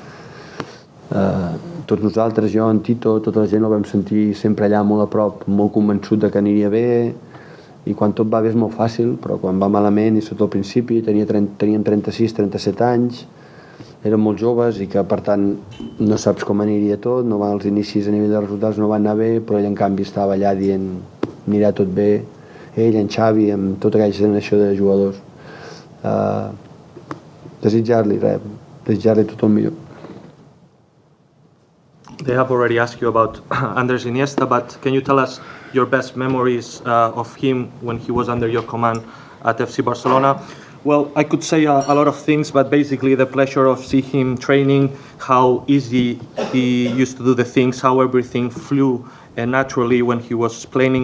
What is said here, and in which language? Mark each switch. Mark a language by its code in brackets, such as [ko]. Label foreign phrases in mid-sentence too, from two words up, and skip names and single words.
[ca] Tots nosaltres, jo, en Tito, tota la gent el vam sentir sempre allà molt a prop, molt convençut de que aniria bé, i quan tot va bé és molt fàcil, però quan va malament, i sobretot al principi, teníem 36, 37 anys, érem molt joves i que per tant no saps com aniria tot, els inicis a nivell de resultats no van anar bé, però ell en canvi estava allà dient anirà tot bé, ell, en Xavi, amb tota aquella generació de jugadors. Desitjar-li tot el millor. [en] They have already asked you about Andres Iniesta, but can you tell us your best memories of him when he was under your command at FC Barcelona? Well, I could say a lot of things, but basically the pleasure of seeing him training, how easy he used to do the things, how everything flew and naturally when he was playing.